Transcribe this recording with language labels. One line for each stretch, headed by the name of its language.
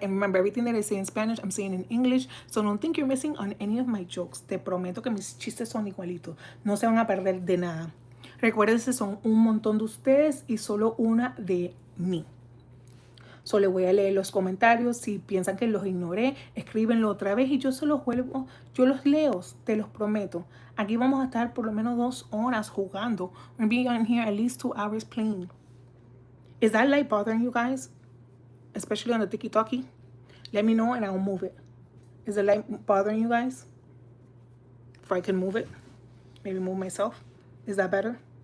English: And remember, everything that I say in Spanish, I'm saying in English. So don't think you're missing on any of my jokes.
Spanish: Te prometo que mis chistes son igualitos. No se van a perder de nada. Recuérdense, son un montón de ustedes y solo una de mí. So le voy a leer los comentarios. Si piensan que los ignoré, escríbenlo otra vez y yo se los vuelvo, yo los leo, te los prometo. Aquí vamos a estar por lo menos 2 horas jugando.
English: We're going to be on here at least 2 hours playing. Is that light bothering you guys? Especially on the tiki-talkie? Let me know and I'll move it. Is the light bothering you guys? If I can move it? Maybe move myself? Is that better?